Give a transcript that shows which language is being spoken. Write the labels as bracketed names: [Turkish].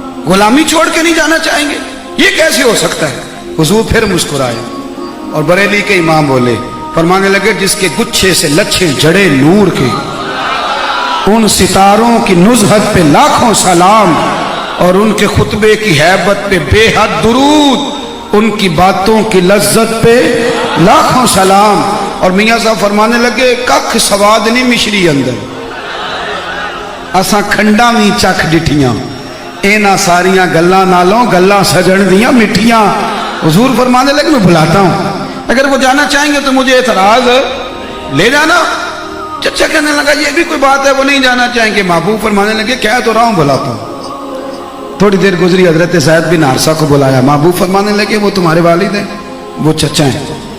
[Urdu] غلامی چھوڑ کے نہیں جانا چاہیں گے, یہ کیسے ہو سکتا ہے؟ حضور پھر مسکرائے اور بریلی کے امام بولے, فرمانے لگے جس کے گچھے سے لچھے جڑے نور کے, ان ستاروں کی نزہت پہ لاکھوں سلام, اور ان کے خطبے کی ہیبت پہ بے حد درود, ان کی باتوں کی لذت پہ لاکھوں سلام. [Punjabi] اور میاں صاحب فرمانے لگے ککھ سواد نہیں مشری اندر, اساں کھنڈا بھی چکھ ڈٹھیاں, اینا ساریاں گلاں نالوں گلاں سجن دیاں مٹھیاں. [Urdu] حضور فرمانے لگے میں بلاتا ہوں, اگر وہ جانا چاہیں گے تو مجھے اعتراض لے جانا. چچا کہنے لگا یہ بھی کوئی بات ہے وہ نہیں جانا چاہیں گے. محبوب فرمانے لگے کہہ تو رہا ہوں بلاتا ہوں. تھوڑی دیر گزری, حضرت زید بن حارثہ کو بلایا. محبوب فرمانے لگے وہ تمہارے والد ہیں, وہ چچا ہیں.